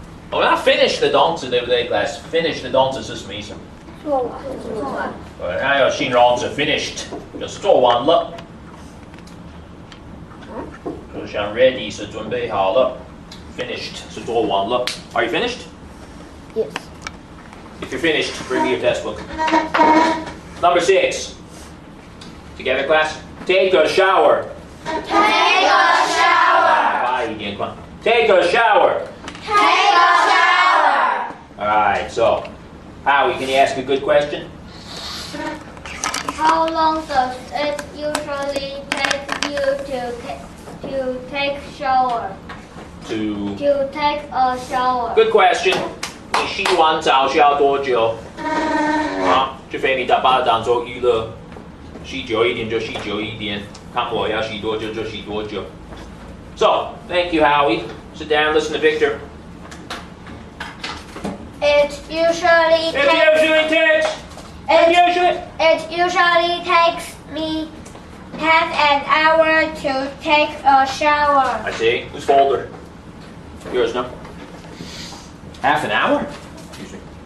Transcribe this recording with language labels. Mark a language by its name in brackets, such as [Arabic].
[Chinese] 我们要 finish 的动词，对不对 ，class？ finish 的动词是什么意思？做完。对，它有形容词 finished，就是做完了。就像 ready 是准备好了 ，finished 是做完了。 [English] Are you finished? Yes. If you're finished, bring me your test book. Number 6. Together, class. Take a shower. Take a shower. [Chinese] 快一点，快。 Take a shower. [English] Take a shower. All right. So, Howie, can you ask a good question? How long does it usually take you to take shower? To To take a shower. [Chinese] Good question. 你洗完澡需要多久？啊，除非你把它当做娱乐，洗久一点就洗久一点，看我要洗多久就洗多久。 [English] So, thank you, Howie. Sit down, listen to Victor. It usually It usually takes me half an hour to take a shower. I see. Whose folder? Yours, no? Half an hour? Excuse me.